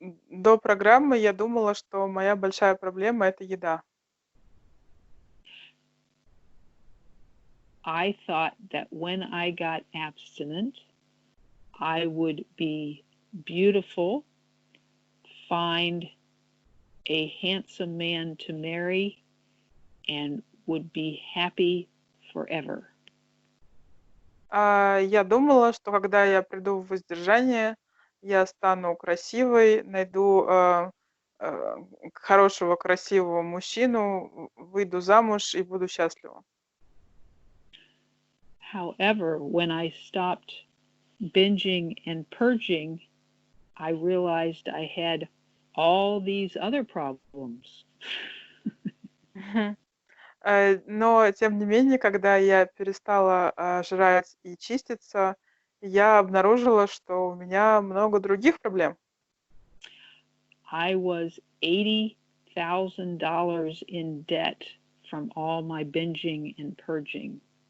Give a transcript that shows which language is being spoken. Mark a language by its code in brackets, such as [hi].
[ru] До программы я думала, что моя большая проблема — это еда. [en] I thought that when I got abstinent, I would be beautiful, find a handsome man to marry, and would be happy forever. [ru] Я думала, что когда я приду в воздержание, я стану красивой, найду хорошего, красивого мужчину, выйду замуж и буду счастлива. [en] However, when I stopped binging and purging, I realized I had all these other problems. [ru] Но, тем не менее, когда я перестала жрать и чиститься, я обнаружила, что у меня много других проблем. [en] I was $80,000 in debt from all my binging and purging.